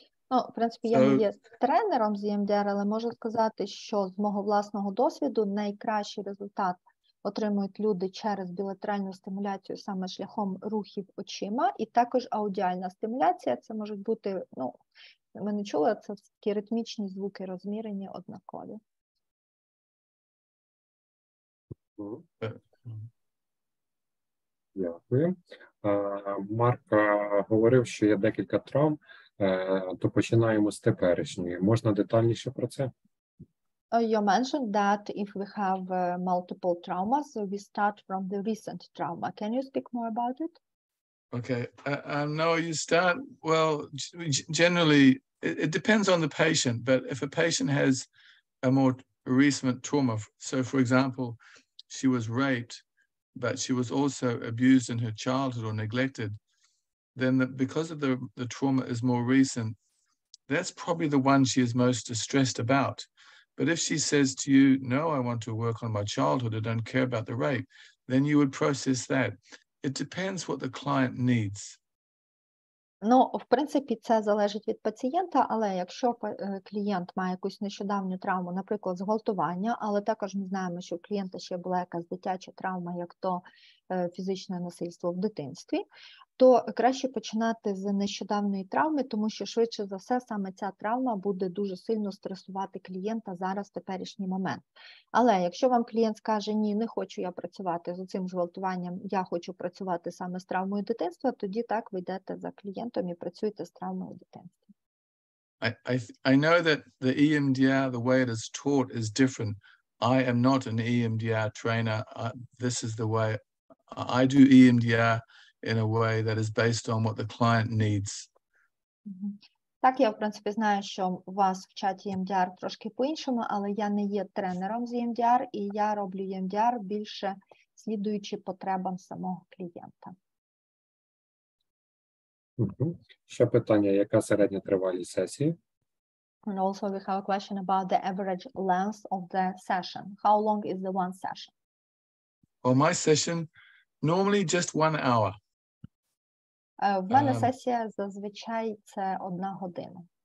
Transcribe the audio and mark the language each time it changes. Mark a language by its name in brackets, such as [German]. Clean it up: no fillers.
[Ukrainian] Ну, в принципі, я не є тренером з EMDR, але можу сказати, що з мого власного досвіду найкращий результат отримують люди через білатеральну стимуляцію саме шляхом рухів очима, і також аудіальна стимуляція, це можуть бути, ну, ми не чули, це такі ритмічні звуки розмірені однакові. Дякую. Марк говорив, що є декілька травм, то починаємо з теперішньої. Можна детальніше про це? [English] You mentioned that if we have multiple traumas, so we start from the recent trauma. Can you speak more about it? Okay. No, you start, well, generally, it depends on the patient, but if a patient has a more recent trauma, so for example, she was raped, but she was also abused in her childhood or neglected, then because of the trauma is more recent, that's probably the one she is most distressed about. But if she says to you, no, I want to work on my childhood, I don't care about the rape, then you would process that. It depends what the client needs. [Ukrainian] Ну, в принципі, це залежить від пацієнта, але якщо клієнт має якусь нещодавню травму, наприклад, зґвалтування, але також ми знаємо, що у клієнта ще була якась дитяча травма, як то фізичне насильство в дитинстві, то краще починати з нещодавної травми, тому що швидше за все саме ця травма буде дуже сильно стресувати клієнта зараз в теперішній момент. Але якщо вам клієнт скаже, ні, не хочу я працювати з цим зґвалтуванням, я хочу працювати саме з травмою дитинства, тоді так ви йдете за клієнтом і працюєте з травмою дитинства. [English] I know that the EMDR, the way it is taught is different. I am not an EMDR trainer. This is the way I do EMDR, in a way that is based on what the client needs. [Ukrainian] Так, я, в принципі, знаю, що вас вчать EMDR трошки по-іншому, але я не є тренером з EMDR, і я роблю EMDR більше слідуючи потребам самого клієнта. Ще питання, яка середня тривалість сесії? [English] And also we have a question about the average length of the session. How long is the one session? Well, my session, normally just 1 hour. [Ukrainian] В мене сесія зазвичай це 1 година.